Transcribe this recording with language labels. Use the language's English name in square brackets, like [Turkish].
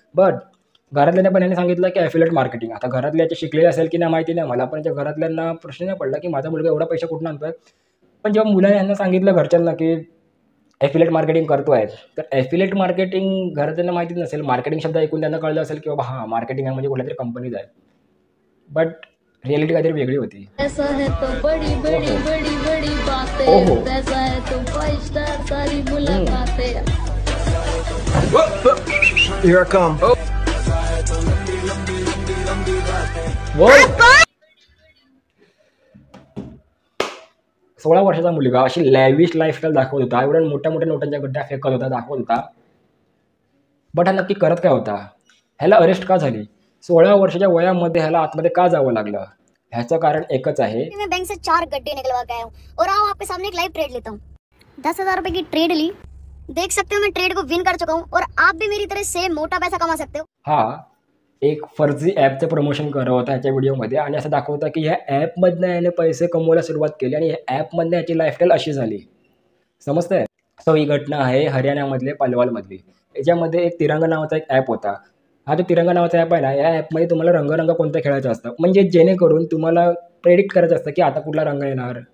[Marathi] But घरातल्यांना पण यांनी सांगितलं की ॲफिलेट मार्केटिंग. आता घरातले याचे शिकलेले असेल की नाही माहिती नाही मला, पण याच्या घरातल्यांना प्रश्न नाही पडला की माझा मुलगा एवढा पैसा कुठून आणतोय. पण जेव्हा मुलाने यांना सांगितलं घरच्यांना की ॲफिलेट मार्केटिंग करतो आहे, तर ॲफिलेट मार्केटिंग घरातल्यांना माहितीच नसेल. मार्केटिंग शब्द ऐकून त्यांना कळलं असेल की बाबा हां मार्केटिंग आहे म्हणजे कुठल्या तरी कंपनीज आहे. बट रिॲलिटी काहीतरी वेगळी होती. [Hindi] पैसा है तो बड़ी बड़ी बड़ी बड़ी बातें, ओहो. पैसा है तो 5 स्टार सारी मुलाकातें. [English] Here I come. [Marathi] वो 16 वर्षाचा मुलगा अशी लॅविश लाईफस्टाईल दाखवत होता, एवढ्या मोठ्या मोठ्या नोटांच्या गड्ड्या फेकत होता, दाखवत होता. बट हा नक्की करत काय होता? ह्याला अरेस्ट का झाली? 16 वर्षाच्या वयामध्ये ह्याला आतमध्ये का जावं लागलं? ह्याचं कारण एकच आहे. [Hindi] मैं बैंक से 4 गड्ढे निकलवा के आया हूँ और आओ आपके सामने एक लाइव ट्रेड लेता हूँ. 10,000 रुपए की ट्रेड ली, देख सकते हो मैं ट्रेड को विन कर चुका हूँ और आप भी मेरी तरह सेम मोटा पैसा कमा सकते हो. [Marathi] हा एक फर्जी ॲपचं प्रमोशन करत होता ह्याच्या व्हिडिओमध्ये आणि असं दाखवता की ह्या ॲपमधनं याने पैसे कमवायला सुरुवात केली आणि ह्या ॲपमधनं याची लाईफस्टाईल अशी झाली. समजतंय? सो ही घटना आहे हरियाणामधले पलवालमधली. याच्यामध्ये एक तिरंगा नावाचा एक ॲप होता. हा जो तिरंगा नावाचा ॲप आहे ना, या ॲपमध्ये तुम्हाला रंग कोणता खेळायचं असतं, म्हणजे जेणेकरून तुम्हाला प्रेडिक्ट करायचं असतं की आता कुठला रंग येणार.